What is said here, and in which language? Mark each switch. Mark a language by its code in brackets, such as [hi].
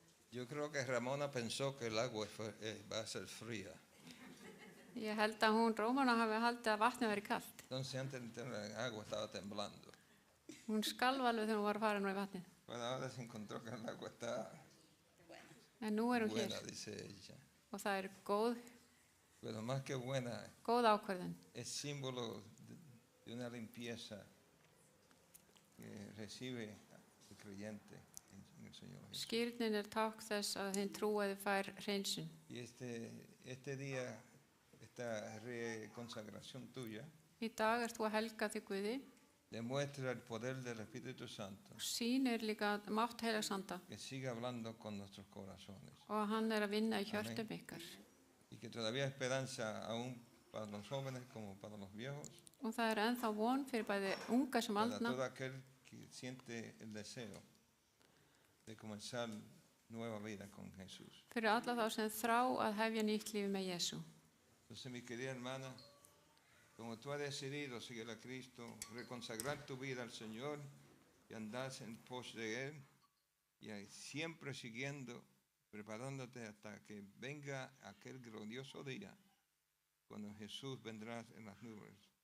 [es] Yo creo que Ramona pensó que el agua va a ser fría. [is] Ég held að hún, Rómana, hafi haldið að vatnið veri kalt. [es] Entonces antes de entrar en el agua estaba temblando. [is] Hún skalf alveg þegar hún var að fara nú í vatnið. [es] Pero ahora se encontró que el agua está [is] En nú er hún hér [es] buena, dice ella. [is] og það er góð [es] Pero más que buena, [is] ákvörðun. [es] es símbolo de una limpieza que recibe el creyente en el Señor Jesús. [is] Skírnin er tákn þess að þinn trúaði fær hreinsun. [es] Y este día, esta reconsagración tuya, [is] Í dag ert þú að helga þig Guði [es] demuestra el poder del Espíritu Santo [is] og sýnir líka mátt heilagsanda [es] que sigue hablando con nuestros corazones [is] og hann er að vinna í hjörtum ykkar. [es] y que todavía hay esperanza aún para los jóvenes como para los viejos, [is] Og það er ennþá von fyrir bæði unga sem [es] para [is] aldna [es] todo aquel que siente el deseo de comenzar nueva vida con Jesús. [is] fyrir alla þá sem þrá að hefja nýtt lífi með Jésu. [es] Entonces, mi querida hermana, como tú has decidido seguir a Cristo, reconsagrar tu vida al Señor y andar en pos de Él, y siempre siguiendo, preparándote hasta que venga aquel glorioso día, cuando Jesús vendrá en las nubes.